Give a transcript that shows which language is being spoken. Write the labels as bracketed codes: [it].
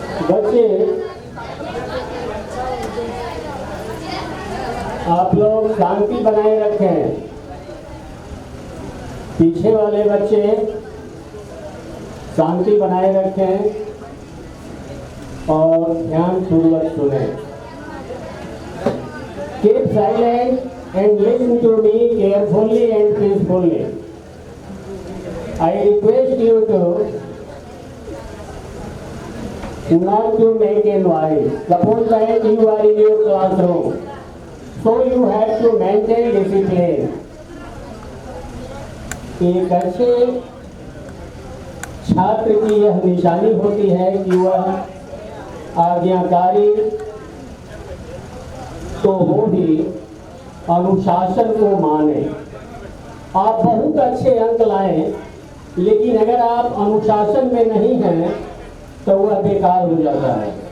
[hi] बच्चे, आप लोग शांति बनाए रखें। पीछे वाले बच्चे शांति बनाए रखें और ध्यान पूर्वक सुनें। [en] Keep silent and listen to me carefully and peacefully. I request you to not to make a noise. Suppose that you are in your classroom, so you have to maintain discipline. [hi] एक अच्छे छात्र की यह निशानी होती है कि वह आज्ञाकारी तो हो ही अनुशासन को माने। आप बहुत अच्छे अंक लाएं, लेकिन अगर आप अनुशासन में नहीं हैं तो वह बेकार हो जाता है।